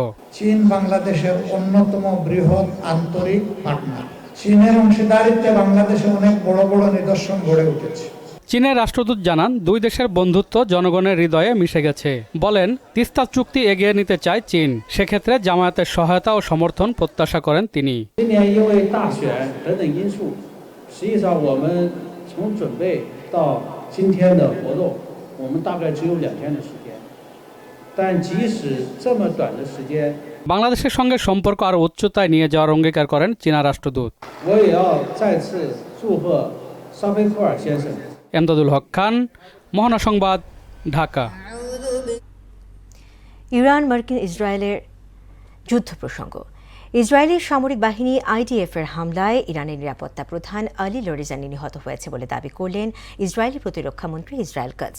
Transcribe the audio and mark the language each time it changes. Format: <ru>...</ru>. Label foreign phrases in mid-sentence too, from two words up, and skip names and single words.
<bn>চীন বাংলাদেশের অন্যতম বৃহৎ আন্তরিক পার্টনার। চীনের অংশীদারিত্বে বাংলাদেশে অনেক বড় বড় নিদর্শন গড়ে উঠেছে। চীনের রাষ্ট্রদূত জানান, দুই দেশের বন্ধুত্ব জনগণের হৃদয়ে মিশে গেছে। বলেন, তিস্তা চুক্তি এগিয়ে নিতে চায় চীন, সেক্ষেত্রে জামায়াতের সহায়তা ও সমর্থন প্রত্যাশা করেন তিনি।</bn> <zh>实际上，我们从准备到今天的活动，我们大概只有2天的时间。但即使这么短的时间，</zh> <bn>বাংলাদেশের সঙ্গে সম্পর্ক আরও উচ্চতায় নিয়ে যাওয়ার অঙ্গীকার করেন চীনা রাষ্ট্রদূত।</bn> <zh>我也要再次祝贺沙菲科尔先生。</zh> <bn>এমদাদুল হক খান, মহানা সংবাদ, ঢাকা। ইরান মার্কিন ইসরায়েলের যুদ্ধ প্রসঙ্গ। ইসরায়েলি সামরিক বাহিনী IDF এর হামলায় ইরানের নিরাপত্তা প্রধান আলী লরিজানি নিহত হয়েছে বলে দাবি করলেন ইসরায়েলি প্রতিরক্ষামন্ত্রী ইসরায়েল কাটজ।</bn>